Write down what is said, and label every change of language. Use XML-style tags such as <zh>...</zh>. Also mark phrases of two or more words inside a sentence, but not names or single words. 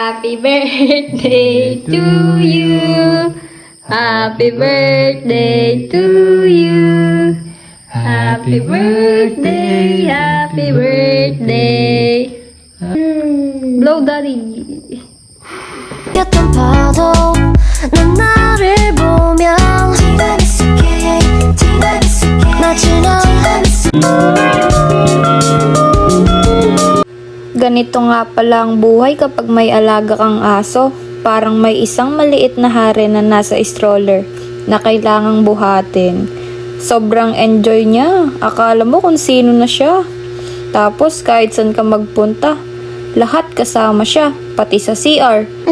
<en>Happy birthday to you. Happy birthday to you. Happy birthday, happy birthday. Blow daddy.</en> <ko>였던 파도 넌 나를 보며 마치 넌</ko> <tl>Ganito nga pala ang buhay kapag may alaga kang aso. Parang may isang maliit na hari na nasa stroller na kailangang buhatin. Sobrang enjoy niya. Akala mo kung sino na siya. Tapos kahit saan ka magpunta, lahat kasama siya, pati sa CR.</tl>